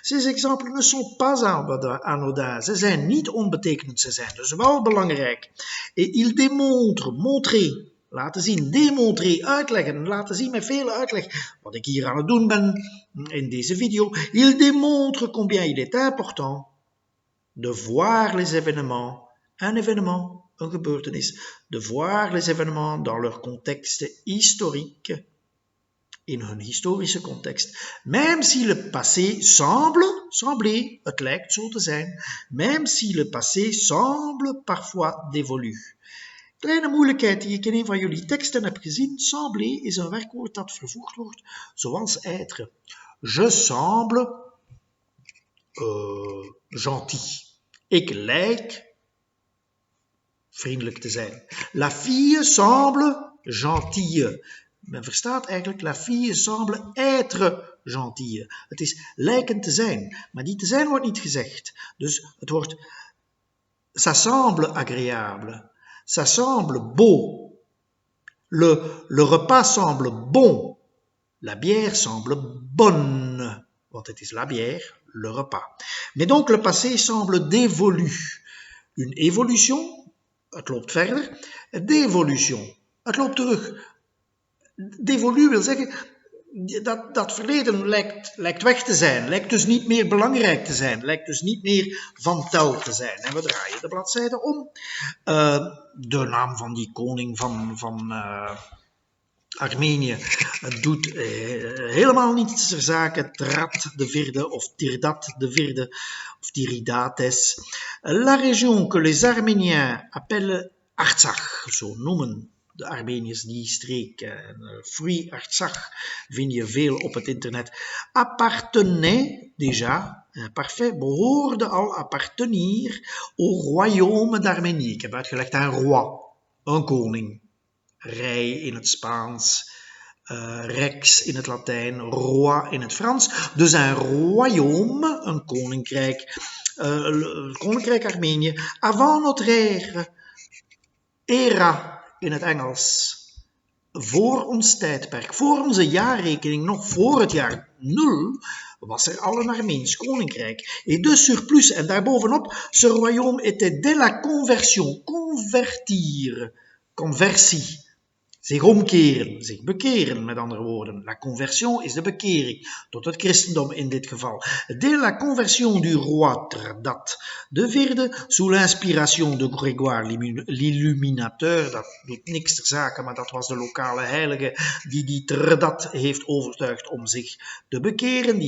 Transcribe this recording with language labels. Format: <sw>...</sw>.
<fr>Ces exemples ne sont pas anodins.</fr> <nl>Ze zijn niet onbetekenend, ze zijn dus wel belangrijk.</nl> <fr>Et il démontre, montrer,</fr> <nl>laten zien,</nl> <fr>démontrer,</fr> <nl>uitleggen, laten zien met vele uitleg, wat ik hier aan het doen ben in deze video.</nl> <fr>Il démontre combien il est important de voir les événements, un événement,</fr> <nl>een gebeurtenis,</nl> <fr>de voir les événements dans leur contexte historique,</fr> <nl>in hun historische context,</nl> <fr>même si le passé sembler,</fr> <nl>het lijkt zo te zijn,</nl> <fr>même si le passé semble parfois dévolu.</fr> <nl>Kleine moeilijkheid die ik in een van jullie teksten heb gezien, sembler is een werkwoord dat vervoegd wordt zoals être.</nl> <fr>Je semble gentil.</fr> <nl>Ik lijk vriendelijk te zijn.</nl> <fr>La fille semble gentille.</fr> <nl>Men verstaat eigenlijk,</nl> <fr>la fille semble être gentille.</fr> <nl>Het is lijken te zijn, maar die te zijn wordt niet gezegd. Dus het wordt,</nl> <fr>ça semble agréable, ça semble beau, le repas semble bon, la bière semble bonne,</fr> <nl>want het is</nl> <fr>la bière, le repas. Mais donc le passé semble dévolu. Une évolution,</fr> <nl>het loopt verder, dévolution, het loopt terug. Dévolu wil zeggen, dat verleden lijkt weg te zijn, lijkt dus niet meer belangrijk te zijn, lijkt dus niet meer van tel te zijn. En we draaien de bladzijde om. De naam van die koning van Armenië doet helemaal niets ter zake, Trat de vierde of Tirdat de vierde of Tiridates.</nl> <fr>La région que les Arméniens appellent Artsakh,</fr> <nl>zo noemen de Armeniërs die streek. Free Artsakh vind je veel op het internet.</nl> <fr>Appartenait déjà, parfait,</fr> <nl>behoorde al</nl> <fr>appartenir au royaume d'Arménie.</fr> <nl>Ik heb uitgelegd aan roi, een koning. Rij in het Spaans, rex in het Latijn, roi in het Frans. Dus een royaume, een koninkrijk, koninkrijk Armenië.</nl> <fr>Avant notre era</fr> <nl>in het Engels. Voor ons tijdperk, voor onze jaarrekening, nog voor het jaar 0, was er al een Armeens koninkrijk.</nl> <fr>Et de surplus,</fr> <nl>en daarbovenop,</nl> <fr>ce royaume était dès la conversion, convertir, conversie.</fr> <nl>Zich omkeren, zich bekeren, met andere woorden. La conversion is de bekering, tot het christendom in dit geval.</nl> <fr>Dès la conversion du roi Trdat de vierde, sous l'inspiration de Grégoire l'Illuminateur,</fr> <nl>dat doet niks ter zake, maar dat was de lokale heilige die Trdat heeft overtuigd om zich te bekeren.</nl>